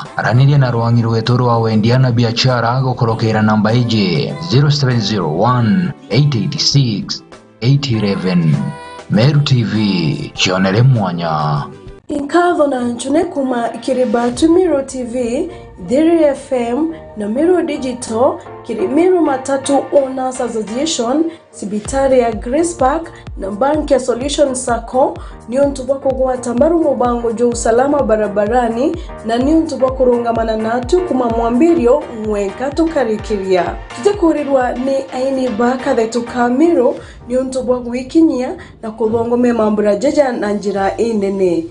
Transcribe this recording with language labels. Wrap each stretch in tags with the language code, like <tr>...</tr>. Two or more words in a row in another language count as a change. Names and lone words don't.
<mer>Araniria na rwangi rwetu rwa wendia na biashara gukorokera namba iji 0701 886 811. Meru TV chionere mwanya. Inkadho na nchune kuma kiribatu Meru TV, Dhiri FM na Meru Digital, kiri Meru Matatu Owners Association, Sibitari ya Grace Park na Bank ya Solution Sacco, ni untubako kwa tambaru mubango jo usalama barabarani na ni untubako rungamana natu kuma mwambirio mwekatu karikiria. Kitakurirwa ni aini baka dhetu kamiro ni untubako wikinyia na kubongo memambura jaja na njira inene.</mer>